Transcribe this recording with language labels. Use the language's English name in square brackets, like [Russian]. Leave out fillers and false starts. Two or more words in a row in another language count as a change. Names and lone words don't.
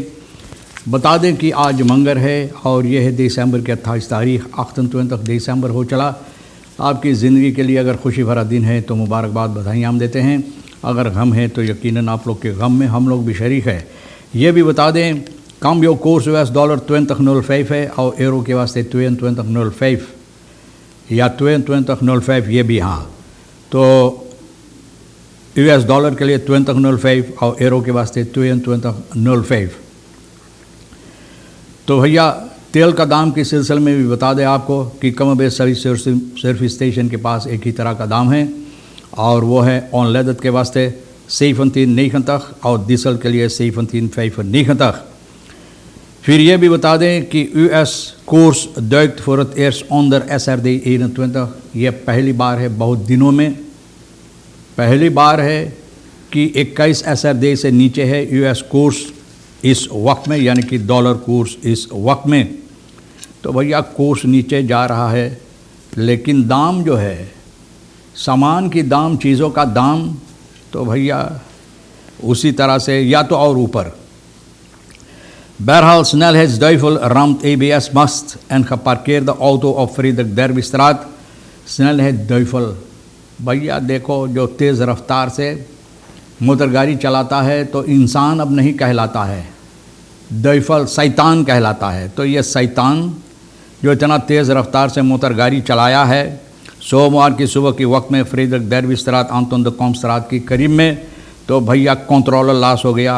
[Hindi] बता दें कि आज मंगर है और यह है दिसंबर की 28 तारीख। 28 दिसंबर हो चला। आपकी ज़िंदगी के लिए अगर खुशी भरा दिन है तो मुबारकबाद, बधाई हम देते हैं। अगर गम है तो यकीनन आप लोग के गम में हम लोग भी शरीक है। ये भी बता दें, [Spanish] cambio curso [Hindi] US dollar 20.05 है और यूरो के वास्ते 22.05 या 22.05 ये भी। हाँ, तो US डॉलर के लिए 20.05 और यूरो के वास्ते 22.05। तो भैया तेल का दाम के सिलसिले में भी बता दें आपको कि कम बेश सभी सर्विस स्टेशन के पास एक ही तरह का दाम है और वो है ऑन लेदत के वास्ते 17.90 और डीजल के लिए 17.95। फिर ये भी बता दें कि [Dutch] US कोर्स duikt voor het eerst onder SRD 21। [Hindi] ये पहली बार है, बहुत दिनों में पहली बार है कि 21 SRD से नीचे है US कोर्स इस वक्त में, यानी कि डॉलर कोर्स इस वक्त में। तो भैया कोर्स नीचे जा रहा है, लेकिन दाम जो है, सामान की दाम, चीज़ों का दाम तो भैया उसी तरह से या तो और ऊपर। [Dutch] Bherhaal snelheidsduivel ramt ABS-mast en geparkeerde auto op Frederik Derbystraat। [Hindi] snelheidsduivel भैया देखो, जो तेज़ रफ्तार से मोटर गाड़ी चलाता है तो इंसान अब नहीं कहलाता है, दुइफल शैतान कहलाता है। तो ये शैतान जो इतना तेज़ रफ्तार से मोटर गाड़ी चलाया है सोमवार की सुबह के वक्त में फ्रेडरिक डेरबीस्ट्रात आंतोन द कॉम्स्ट्रात के करीब में, तो भैया कंट्रोलर लॉस हो गया।